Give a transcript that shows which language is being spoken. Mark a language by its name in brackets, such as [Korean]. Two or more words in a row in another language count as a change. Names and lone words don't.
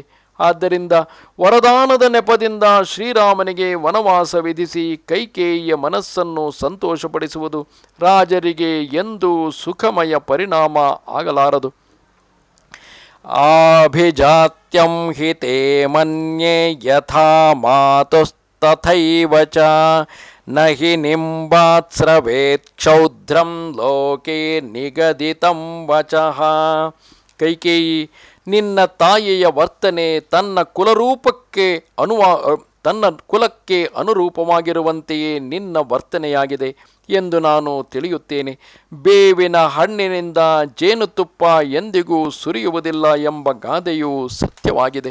[Kannada] ಆದ್ದರಿಂದ ವರದಾನದ ನೆಪದಿಂದ ಶ್ರೀರಾಮನಿಗೆ ವನವಾಸ ವಿಧಿಸಿ ಕೈಕೇಯಿಯ ಮನಸ್ಸನ್ನು ಸಂತೋಷಪಡಿಸುವುದು ರಾಜರಿಗೆ ಎಂದೂ ಸುಖಮಯ ಪರಿಣಾಮ ಆಗಲಾರದು. [Sanskrit] ಆಭಿಜಾತ್ಯಂ ಹಿತೇ ಮನ್ಯೇ ಯಥಾ ಮಾತುಸ್ತಥೈವ ಚ ನ ಹಿ ನಿಂಬಾತ್ಸ್ರವೇತ್ ಕ್ಷೌದ್ರಂ ಲೋಕೆ ನಿಗದಿತಂ ವಚಃ. [Kannada] ಕೈಕೇಯಿ, ನಿನ್ನ ತಾಯಿಯ ವರ್ತನೆ ತನ್ನ ಕುಲಕ್ಕೆ ಅನುರೂಪವಾಗಿರುವಂತೆಯೇ ನಿನ್ನ ವರ್ತನೆಯಾಗಿದೆ ಎಂದು ನಾನು ತಿಳಿಯುತ್ತೇನೆ. ಬೇವಿನ ಹಣ್ಣಿನಿಂದ ಜೇನುತುಪ್ಪ ಎಂದಿಗೂ ಸುರಿಯುವುದಿಲ್ಲ ಎಂಬ ಗಾದೆಯು ಸತ್ಯವಾಗಿದೆ.